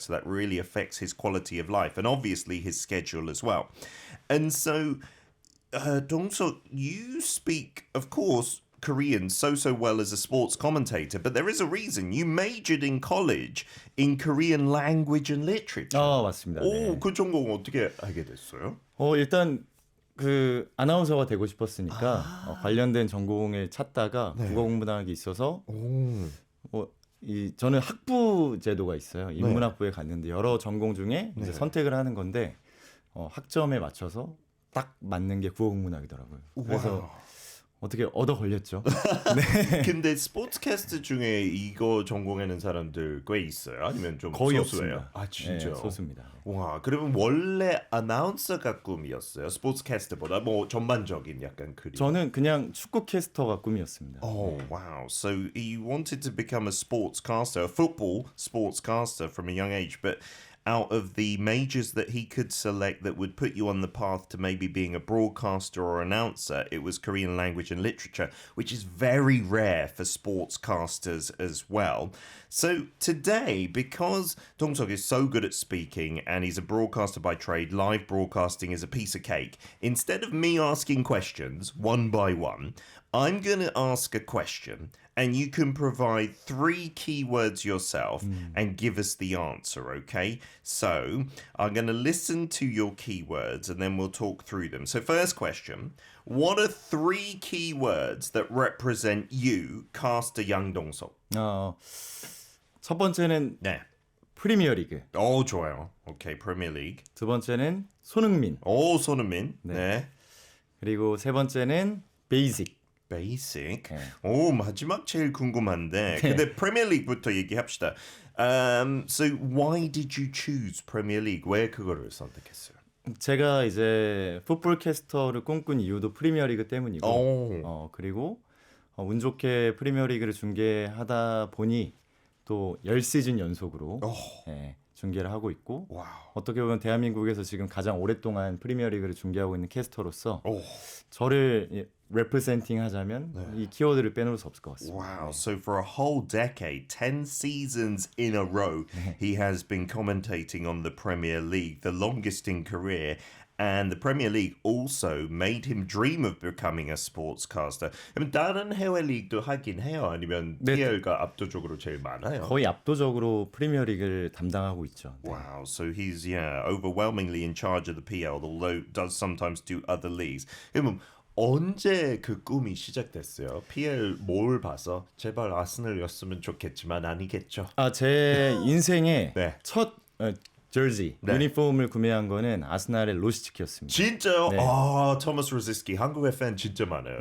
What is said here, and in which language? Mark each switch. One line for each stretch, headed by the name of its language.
English: So that really affects his quality of life and obviously his schedule as well. And so, Dong-seok, you speak, of course, Korean so well as a sports commentator, but there is a reason. You majored in college in Korean language and literature.
Korean: 맞습니다. 네. 오, 그 전공 어떻게 알게 됐어요? 일단 그 아나운서가 되고 싶었으니까 관련된 전공을 찾다가 국어 공부당하기 있어서 저는 학부 제도가 있어요. 인문학부에 갔는데 여러 전공 중에 이제 선택을 하는 건데 학점에 맞춰서 딱 맞는 게 국어국문학이더라고요. 그래서 와우. 어떻게 얻어 걸렸죠. 근데 스포츠캐스트 중에 이거 전공하는 사람들 꽤 있어요? 아니면 좀 거의 소수예요? 없습니다. 아, 진짜? 네, 소수입니다. 와, 그러면 원래 아나운서가 꿈이었어요? 스포츠캐스트보다 뭐 전반적인 약간 그림? 저는 그냥 축구 캐스터가 꿈이었습니다.
English: Oh, wow. So he wanted to become a sportscaster, a football sportscaster from a young age, but out of the majors that he could select that would put you on the path to maybe being a broadcaster or announcer, it was Korean language and literature, which is very rare for sportscasters as well. So today, because Dong-seok is so good at speaking and he's a broadcaster by trade, live broadcasting is a piece of cake. Instead of me asking questions one by one, I'm going to ask a question and you can provide 3 keywords yourself and give us the answer, okay? So I'm going to listen to your keywords and then we'll talk through them. So first question, what are 3 keywords that represent you, caster Yang Dong-seok?
Korean: 첫 번째는 네. 프리미어리그, 좋아요.
English: 오케이, Premier League.
Korean: 두 번째는 손흥민, 손흥민. 네. 그리고 세 번째는 베이직.
English: Basic.
Korean: 네. 마지막 제일 궁금한데. 근데 Premier League부터 얘기합시다.
English: So why did you choose Premier League?
Korean: 왜 그거를 선택했어요? 제가 이제 풋볼 캐스터를 꿈꾼 이유도 프리미어리그 때문이고, 그리고 운 좋게 프리미어리그를 중계하다 보니 또 10시즌 연속으로 중계를 하고 있고, 와우. 어떻게 보면 대한민국에서 지금 가장 오랫동안 프리미어리그를 중계하고 있는 캐스터로서 저를 representing 하자면 이 키워드를 빼놓을 수 없을 것 같습니다.
English: Wow. So for a whole decade, 10 seasons in a row, he has been commentating on the Premier League, the longest in career. And the Premier League also made him dream of becoming a sportscaster.
Korean: 그럼 다른 해외 리그도 하긴 해요? 아니면 PL가 압도적으로 제일 많아요? 거의 압도적으로 프리미어리그를 담당하고 있죠.
English: Wow, so he's overwhelmingly in charge of the PL, although does sometimes do other leagues.
Korean: 그럼 언제 그 꿈이 시작됐어요? PL 뭘 봐서 제발 아스널이었으면 좋겠지만 아니겠죠. 제 인생의 네. 첫 저지, 유니폼을 구매한 거는 아스날의 로시츠키였습니다. 진짜요? 토마스 로시스키 한국의 팬 진짜 많아요.